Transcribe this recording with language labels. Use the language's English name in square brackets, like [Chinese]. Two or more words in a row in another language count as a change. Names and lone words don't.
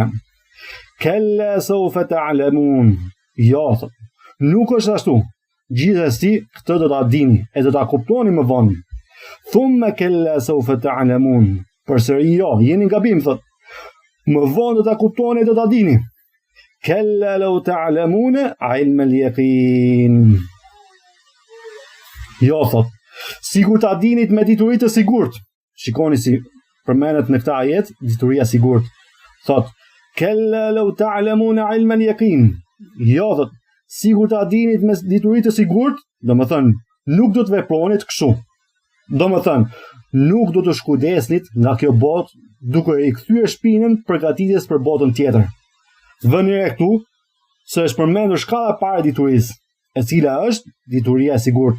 [Arabic] كلا سوف تعلمون. [Albanian] Jo, nuk është ashtu. Gjithsesi, këtë do ta dini e do ta kuptoni më vonë. [Arabic] ثم كلا سوف تعلمون. [Albanian] Përsëri jo, jeni në gabim, thot. Më vonë do ta kuptoni e do ta dini. [Arabic] كلا لو تعلمون علم اليقين. [Albanian] Jo, thot. Sigur ta dinit me dituri të sigurt. Shikoni si përmendet në këtë ajet dituria sigurt. [Arabic] Thot, كلا لو تعلمون علم اليقين. [Albanian] Jo, thot, sigur ta dinit me dituri të sigurt, domethënë nuk do të vepronit kështu. Domethënë, nuk do të shkudesnit nga kjo botë duke i kthyer shpinën përgatitjes për botën tjetër. Vëni re këtu se është përmendur shkalla e parë e diturisë, e cila është dituria e sigurt.